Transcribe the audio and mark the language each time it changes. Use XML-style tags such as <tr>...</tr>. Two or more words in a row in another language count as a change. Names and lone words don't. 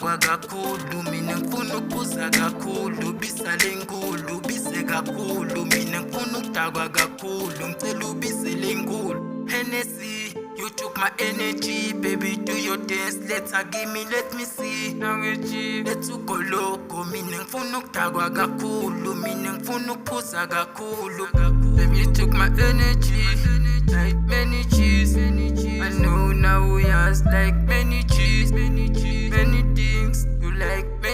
<zu>kakhulu, mina ngifuna ukuphuza kakhulu, bisale nkulu, bise kakhulu, mina ngifuna ukudakwa kakhulu, ngicela ubisele nkulu.</zu> <en>Hennessy, you took my energy, baby do your dance, let me see. Let's go loco,</en> <zu>mina ngifuna ukudakwa kakhulu, mina ngifuna ukuphuza kakhulu.</zu> <en>Baby you took my energy, like many cheese. I know now we has like many cheese, many things you like.</en>